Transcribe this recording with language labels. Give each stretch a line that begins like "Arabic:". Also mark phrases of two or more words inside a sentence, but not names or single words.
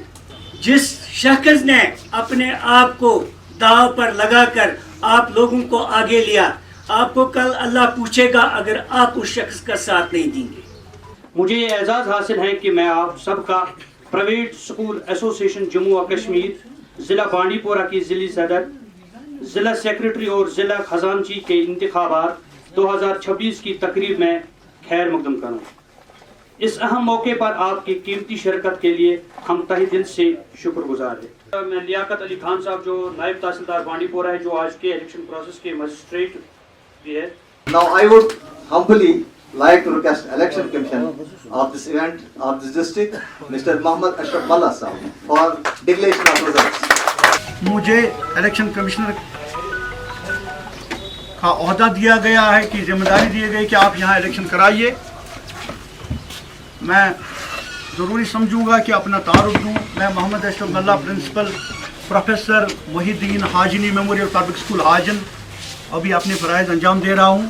Urdu: جس شخص نے اپنے آپ کو داؤ پر لگا کر آپ لوگوں کو آگے لیا, آپ کو کل اللہ پوچھے گا اگر آپ اس شخص کا ساتھ نہیں دیں گے. مجھے یہ اعزاز حاصل ہے کہ میں آپ سب کا
English: private school association
Urdu: جموں و کشمیر ضلع بانڈی پورہ کی ضلعی صدر, ضلع سیکرٹری اور ضلع خزانچی کے انتخابات 2026 کی تقریب میں خیر مقدم کروں. اس اہم موقع پر آپ کی قیمتی شرکت کے لیے ہم تہہ دل سے شکر گزار ہیں. میں لیاقت علی خان صاحب جو نائب تحصیلدار بانڈی پورہ ہے, جو آج کے
English: election process
Urdu: کے مجسٹریٹ بھی ہے.
English: Now I would humbly like to request Election Commission of this event of this district, Mr. Mohammad Ashraf Mullah Sahab, for declaration of results.
Urdu: مجھے
English: election commissioner
Urdu: کا عہدہ دیا گیا ہے, کہ ذمہ داری دی گئی کہ آپ یہاں الیکشن کرائیے. میں ضروری سمجھوں گا کہ اپنا تعارف دوں. میں محمد اشرف ملا, پرنسپل پروفیسر محی الدین حاجنی میموریل پبلک اسکول حاجن, ابھی اپنے فرائض انجام دے رہا ہوں.